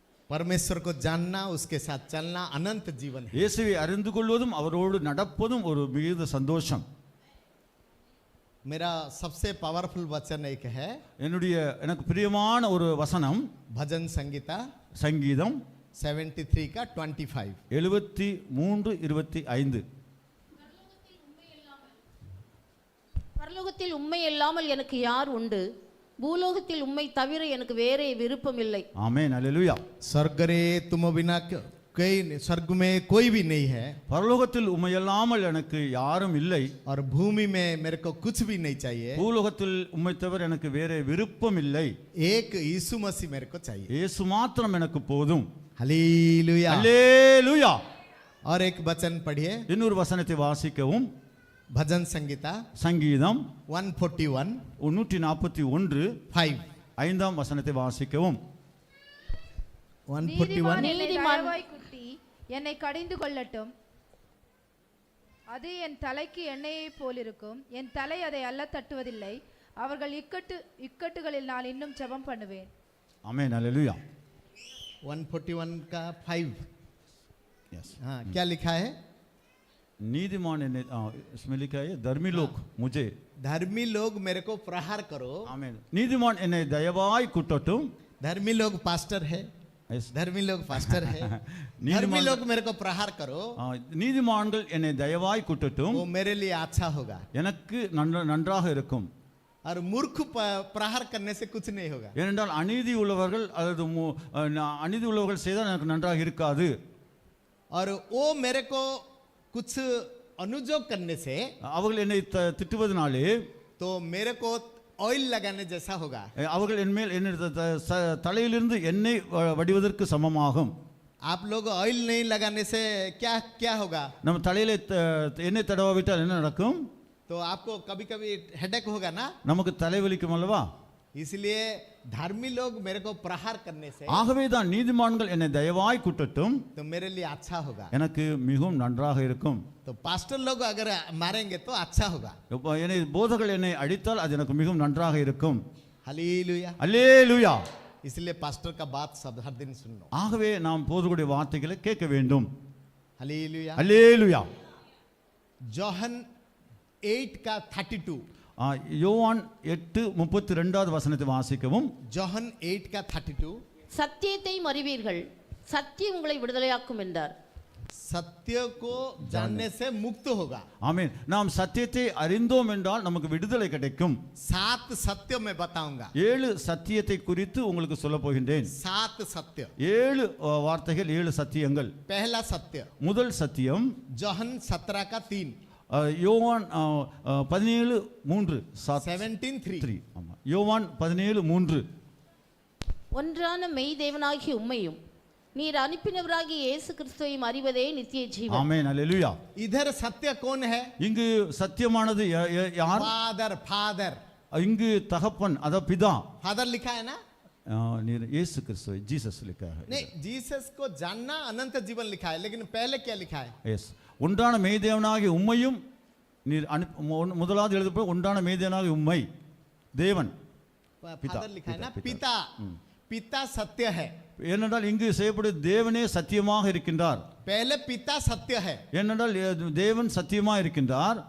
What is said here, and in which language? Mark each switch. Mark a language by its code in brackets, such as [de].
[hi] परमेश्वर को जानना उसके साथ चलना अनंत जीवन है। [ta] இயேசுவை அறிந்து கொள்வதும் அவரோடு நடப்பதும் ஒரு மிகுந்த சந்தோஷம். [hi] मेरा सबसे पावरफुल वचन एक है [ta] எனக்கு பிரியமான ஒரு வசனம் [hi] भजन संगीता [ta] சங்கீதம் [hi] 73 का 25 73:25. [ta] பரலோகத்தில் உண்மை இல்லாமல் எனக்கு யார் உண்டு பூலோகத்தில் உம்மை தவிர எனக்கு வேறே விருப்பம் இல்லை ஆமென் அல்லேலூயா. [hi] स्वर्ग रे तुम बिना कोई स्वर्ग में कोई भी नहीं है [ta] பரலோகத்தில் உம்மை அல்லாமல் எனக்கு யாரும் இல்லை [hi] और भूमि में मेरे को कुछ भी नहीं चाहिए [ta] பூலோகத்தில் உம்மை தவிர எனக்கு வேறே விருப்பம் இல்லை [hi] एक यीशु मसीह मेरे को चाहिए। [ta] இயேசு மாத்திரம் எனக்கு போதும். [hi] हालेलुया। [ta] அல்லேலூயா. [hi] और एक वचन पढ़िए [ta] இன்னொரு வசனத்தை வாசிக்கவும் [hi] भजन संगीता [ta] சங்கீதம் 141 141 5 5 வசனத்தை வாசிக்கவும் 141 என்னை தயவாய் குட்டி என்னை கடிந்து கொள்ளட்டும் அது என் தலைக்கு எண்ணெயை போலிருக்கும் என் தலை அதை அல்ல தட்டுவதில்லை அவர்கள் இக்கட்டுகளில் நான் இன்னும் ஜெபம் பண்ணுவேன்। ஆமென் அல்லேலூயா. [hi] 141 का 5 [en] Yes. [hi] हाँ क्या लिखा है नीतिमान इसमें लिखा है धर्मी लोग मुझे धर्मी लोग मेरे को प्रहार करो। आमेन. [ta] नीतिमान என்னை தயவாய் குட்டட்டும். [hi] धर्मी लोग पास्टर है [en] Yes. [hi] धर्मी लोग पास्टर है धर्मी लोग मेरे को प्रहार करो [ta] நீதிமான்கள் என்னை தயவாய் குட்டட்டும் [hi] वो मेरे लिए अच्छा होगा [ta] எனக்கு நன்றாக இருக்கும். [hi] और मूर्ख प्रहार करने से कुछ नहीं होगा [ta] ஏனென்றால் அநீதி உள்ளவர்கள் அல்லது அநீதி உள்ளவர்கள் செய்தால் எனக்கு நன்றாக இருக்காது. [hi] और वो मेरे को कुछ अनुजोग करने से [ta] அவர்கள் என்னை திட்டுவதனாலே [hi] तो मेरे को ऑयल लगाने जैसा होगा। [ta] அவர்கள் என்மேல் என்ன தலையிலிருந்து எண்ணெய் வடிவதற்கு சமமாகும். [hi] आप लोग ऑयल नहीं लगाने से क्या क्या होगा? [ta] நம்ம தலையில எண்ணெய் தடவாவிட்டால் என்ன நடக்கும்? [hi] तो आपको कभी कभी हेडेक होगा ना। [ta] நமக்கு தலைவலிக்கும் அல்லவா? [hi] इसलिए धर्मी लोग मेरे को प्रहार करने से [ta] ஆகவே தான் நீதிமான்கள் என்னை தயவாய் குட்டட்டும், [hi] तो मेरे लिए अच्छा होगा। [ta] எனக்கு மிகவும் நன்றாக இருக்கும். [hi] तो पास्टर लोग अगर मारेंगे तो अच्छा होगा। [ta] என்னை போதகர்கள் என்னை அடித்தால் அது எனக்கு மிகவும் நன்றாக இருக்கும். [hi] हालेलुया। [ta] அல்லேலூயா. [hi] इसलिए पास्टर का बात सब हर दिन सुनो। [ta] ஆகவே நாம் போதகருடைய வார்த்தைகளை கேட்க வேண்டும். [hi] हालेलुया। [ta] அல்லேலூயா. [hi] जोहन 8 का 32 [ta] யோவான் 8:32 வசனத்தை வாசிக்கவும். [hi] जोहन 8 का 32 [ta] சத்தியத்தை அறிவீர்கள், சத்தியம் உங்களை விடுதலையாக்கும் என்றார். [hi] सत्य को जानने से मुक्त होगा। [ta] ஆமென். நாம் சத்தியத்தை அறிந்தோம் என்றால் நமக்கு விடுதலை கிடைக்கும். [hi] 7 सत्य मैं बताऊंगा। [ta] 7 சத்தியத்தை குறித்து உங்களுக்கு சொல்ல போகின்றேன். [hi] 7 सत्य। [ta] 7 வார்த்தைகள், 7 சத்தியங்கள். [hi] पहला सत्य [ta] முதல் சத்தியம் [hi] जोहन 17 का 3 [ta] யோவான் 17:3 17:3 ஆமா, யோவான் 17:3 ஒன்றான மெய் தேவனாகிய உம்மையும் நீர் அனுப்பினவராகிய இயேசு கிறிஸ்துவையும் அறிவதே நித்திய ஜீவன். ஆமென். அல்லேலூயா. [hi] इधर सत्य कौन है? [ta] இங்கு சத்தியமானது யார்? [en] Father. Father [ta] இங்கு தகப்பன், அதாவது பிதா. [hi] फादर लिखा है ना? [ta] நீர் இயேசு கிறிஸ்து, ஜீசஸ் [hi] लिखा है. नहीं, जीसस को जानना अनंत जीवन लिखा है, लेकिन पहले क्या लिखा है? [en] Yes. [ta] ஒன்றான மெய்தேவனாகிய உம்மையும் நீர் முதலாவது எழுதப்பட்ட ஒன்றான மெய்தேவனாகிய உம்மை தேவன் [hi] फादर लिखा है ना? पिता। पिता सत्य है। [ta] ஏனென்றால் இங்கு செய்யப்படும் தேவனே சத்தியமாக இருக்கின்றார். [hi] पहले पिता सत्य है, [ta] ஏனென்றால் தேவன் சத்தியமாக இருக்கின்றார்.